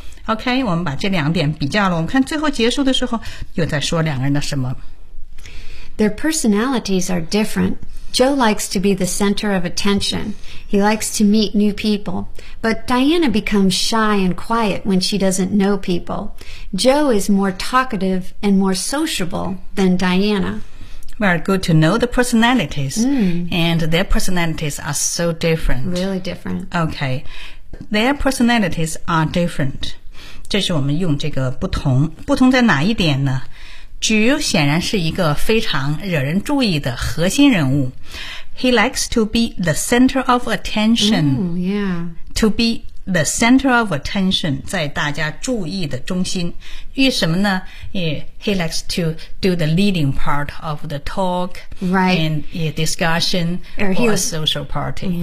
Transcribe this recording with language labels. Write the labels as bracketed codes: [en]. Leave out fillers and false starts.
[zh] OK, 我们把这两点比较了。我们看最后结束的时候又在说两个人的什么。 [en] Their personalities are different. Joe likes to be the center of attention. He likes to meet new people. But Diana becomes shy and quiet when she doesn't know people. Joe is more talkative and more sociable than Diana. Very good to know the personalities.、 Mm. And their personalities are so different. Really different. OK. Their personalities are different. [zh] 这是我们用这个不同，不同在哪一点呢？Jill 显然是一个非常惹人注意的核心人物。 [en] He likes to be the center of attention. Ooh, yeah. To be the center of attention, [zh] 在大家注意的中心。为什么呢？ [en] He likes to do the leading part of the talk, right, and a discussion or a social party.